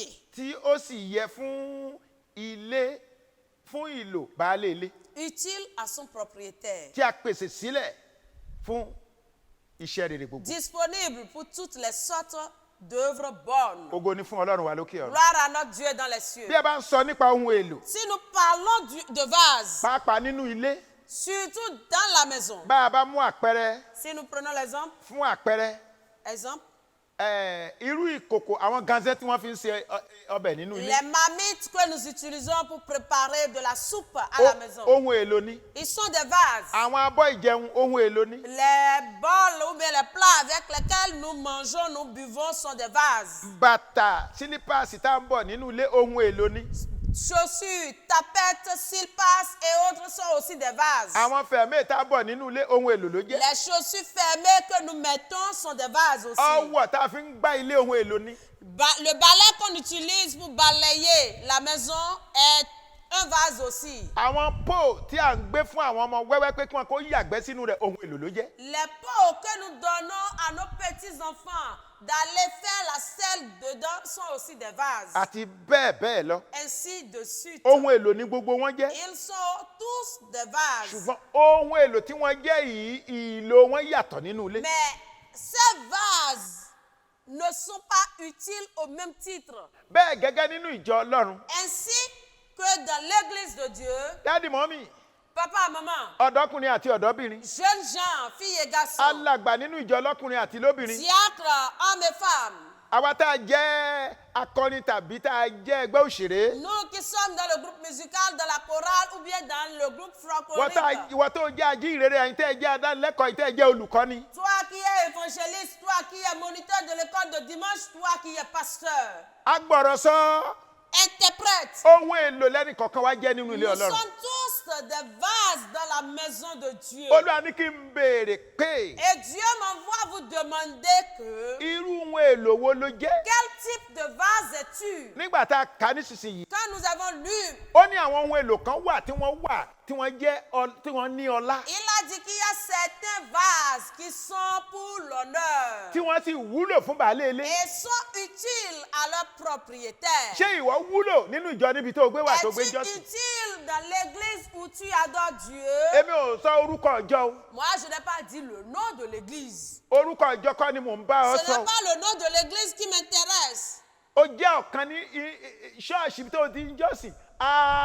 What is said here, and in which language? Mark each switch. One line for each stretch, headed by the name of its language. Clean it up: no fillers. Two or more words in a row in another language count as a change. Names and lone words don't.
Yoruba: tí ó sì yẹ fún ilé fún ìlò baálé ilé
French: utile à son propriétaire,
Yoruba: tí a pèsè sílẹ̀ fún iṣẹ́ rere gbogbo.
French: disponible pour toutes les sortes d'œuvres bonnes.
Yoruba: Ògo ni fún Ọlọ́run wa lókè ọ̀run.
French: Gloire à notre Dieu dans les cieux.
Yoruba: Bí a bá ń sọ nípa ohun èlò,
French: Si nous parlons de vase,
Yoruba: pàápàá nínú ilé,
French: surtout dans la maison,
Yoruba: bá a bá mú àpẹẹrẹ
French: si nous prenons l'exemple,
Yoruba: fún àpẹẹrẹ irú ìkòkò àwọn ganzẹ́ tí wọ́n fi ń ṣe ọbẹ̀ nínú ilé.
French: les marmites que nous utilisons pour préparer de la soupe à la maison,
Yoruba: Ohun èlò ni.
French: ils sont des vases.
Yoruba: Àwọn abọ́ ìjẹun ohun èlò ni.
French: Les bols ou bien les plats avec lesquels nous mangeons, nous buvons sont des vases.
Yoruba: Bàtà sílípàsì tá à ń bọ̀ nínú ilé ohun èlò ni.
French: Chaussures, tapettes, silpas et autres sont aussi des vases.
Yoruba: Àwọn fẹ̀mẹ́ tá a bọ̀ nínú ilé ohun èlò ló jẹ́.
French: Les chaussures fermées que nous mettons sont des vases aussi.
Yoruba: Ọwọ́ tá a fi ń gbá ilé ohun èlò ni.
French: Le balai qu'on utilise pour balayer la maison est un vase aussi.
Yoruba: Àwọn pot tí à ń gbé fún àwọn ọmọ wẹ́wẹ́ pé kí wọ́n kó yàgbẹ́ sínú rẹ̀ ohun èlò ló jẹ́.
French: Les pots que nous donnons à nos petits-enfants d'aller faire la selle dedans sont aussi des vases.
Yoruba: Àti bẹ́ẹ̀ bẹ́ẹ̀ lọ.
French: Ainsi de suite.
Yoruba: Ohun èlò ni gbogbo wọn jẹ́.
French: Ils sont tous des vases.
Yoruba: Ṣùgbọ́n ohun èlò tí wọ́n jẹ́ yìí ìlò wọn yàtọ̀ nínú ilé.
French: Mais ces vases ne sont pas utiles au même titre.
Yoruba: Bẹ́ẹ̀ gẹ́gẹ́ nínú ìjọ Ọlọ́run.
French: Ainsi que dans l'église de Dieu,
Yoruba: Dádì mọ́mì,
French: papa, maman,
Yoruba: ọ̀dọ́kùnrin àti ọ̀dọ́bìnrin.
French: jeunes gens, filles et garçons,
Yoruba: Alàgbà nínú ìjọ ọlọ́kùnrin àti lóbìnrin.
French: diacres, hommes et femmes,
Yoruba: Àwa tá a jẹ́ akọrin tàbí tá a jẹ́ ẹgbẹ́ òṣèré.
French: nous qui sommes dans le groupe musical, dans la chorale ou bien dans le groupe francophone,
Yoruba: Ìwọ tó jẹ́ ajíhìnrere, ẹ̀yin tẹ́ ẹ jẹ́ adánilẹ́kọ̀ọ́, ẹ̀yin tẹ́ ẹ jẹ́ olùkọ́ni.
French: toi qui es évangéliste, toi qui es moniteur de l'école de dimanche, toi qui es pasteur,
Yoruba: Agbọ̀rọ̀sọ
French: interprète,
Yoruba: ohun èlò lẹ́nì kọ̀ọ̀kan wá jẹ́ nínú ilé
French: nous
Yoruba: Ọlọ́run.
French: sommes tous des vases dans la maison de Dieu.
Yoruba: Olúwa ní kí n béèrè pé
French: Et Dieu m'envoie vous demander que
Yoruba: irú ohun èlò wo ló jẹ́?
French: quel type de vase es-tu?
Yoruba: Nígbà tá a kà á nísinsìnyí,
French: Quand nous avons lu,
Yoruba: ó ní àwọn ohun èlò kan wà tí wọ́n ní ọlá,
French: il a dit qu'il y a certains vases qui sont pour l'honneur
Yoruba: tí wọ́n sì wúlò fún baálé ilé.
French: et sont utiles à leur propriétaire.
Yoruba: Ṣé ìwọ wúlò nínú ìjọ níbi tó gbé wà tó gbé
French: Es-tu
Yoruba: jọ́sìn?
French: utile dans l'église où tu adores Dieu?
Yoruba: Èmi ò sọ orúkọ ìjọ o.
French: Moi, je n'ai pas dit le nom de l'église.
Yoruba: Orúkọ ìjọ kọ́ ni mò ń bá ọ
French: Ce
Yoruba: sọ.
French: n'est pas le nom de l'église qui m'intéresse.
Yoruba: Ó jẹ́ ọ̀kan ní ṣọ́ọ̀ṣì tó ti ń jọ́sìn.